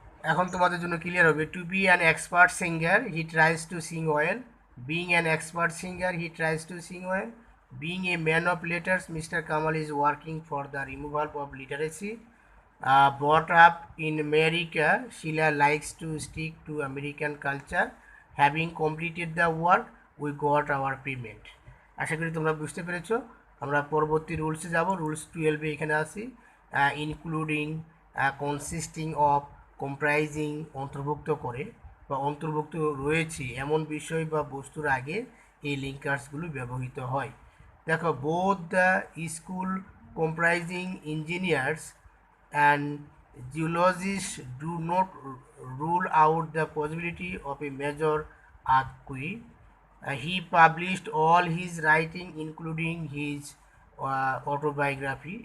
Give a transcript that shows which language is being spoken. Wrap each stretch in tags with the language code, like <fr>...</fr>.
<bn>এখন তোমাদের জন্য ক্লিয়ার হবে।</bn> <en>To be an expert singer, he tries to sing well. Being an expert singer, he tries to sing well. Being a man of letters mister Kamal is working for the removal of literacy. brought up in America, Sheila likes to stick to American culture. Having completed the work, we got our payment.</en> <bn>আশা করি তোমরা বুঝতে পেরেছো। আমরা পরবর্তী রুলসে যাব। Rules 12 এখানে আসি, including, consisting of, comprising অন্তর্ভুক্ত করে বা অন্তর্ভুক্ত রয়েছে এমন বিষয় বা বস্তুর আগে এই লিঙ্কার্সগুলো ব্যবহৃত হয়। দেখো,</bn> <en>Both the school comprising engineers and geologist do not rule out the possibility of a major earthquake. He published all his writing including his autobiography।</en>